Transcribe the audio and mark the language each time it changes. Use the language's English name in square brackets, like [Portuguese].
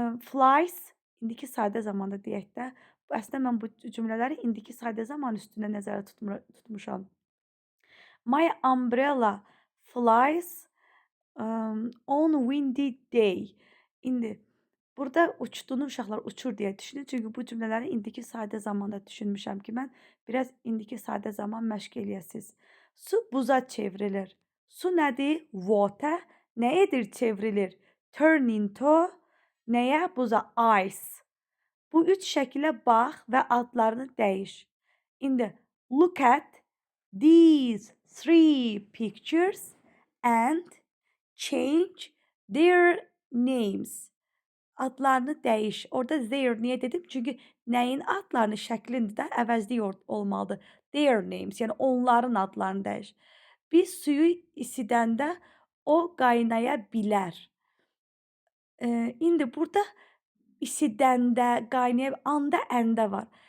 [Azerbaijani] Flies indiki sadə zamanda deyək də. Əslində mən bu cümlələri indiki sadə zaman üstündə nəzərdə tutmuşam. [English] My umbrella flies on windy day. [Azerbaijani] İndi burada uçduğunu uşaqlar uçur deyə düşünün. Çünki bu cümlələri indiki sadə zamanda düşünmüşəm ki, mən biraz indiki sadə zaman məşq eləyəsiniz. Su buza çevrilir. Su nədir? Water. Nə edir? Çevrilir. [English] Turn into [Azerbaijani] nəyə? Buza. [English] Ice. [Azerbaijani] Bu üç şəkilə bax və adlarını dəyiş. İndi [English] look at these three pictures and change their names. [Azerbaijani] Adlarını dəyiş. Orada their niyə dedim? Çünki nəyin adlarını, şəklini də əvəzlik olmalıdır. [English] Their names, [Azerbaijani] yəni onların adlarını dəyiş. Biz suyu isidəndə o qaynaya bilər. İndi burada isidəndə, qaynaya, anda, əndə var.